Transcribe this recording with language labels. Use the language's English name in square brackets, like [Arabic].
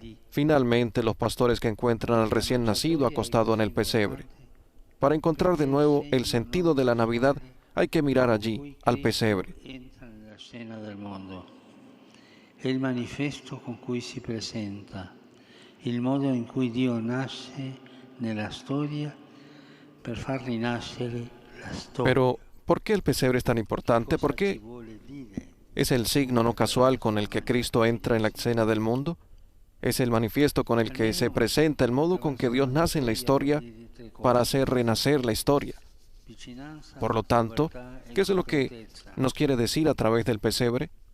[Spanish] Finalmente, los pastores que encuentran al recién nacido acostado en el pesebre. Para encontrar de nuevo el sentido de la Navidad, hay que mirar allí, al pesebre. [Italian] È il manifesto con cui si presenta, il modo in cui Dio nasce nella storia per far rinascere la storia. [Spanish] Pero, ¿por qué el pesebre es tan importante? ¿Por qué es el signo no casual con el que Cristo entra en la escena del mundo? Es el manifiesto con el que se presenta el modo con que Dios nace en la historia para hacer renacer la historia. Por lo tanto, ¿qué es lo que nos quiere decir a través del pesebre?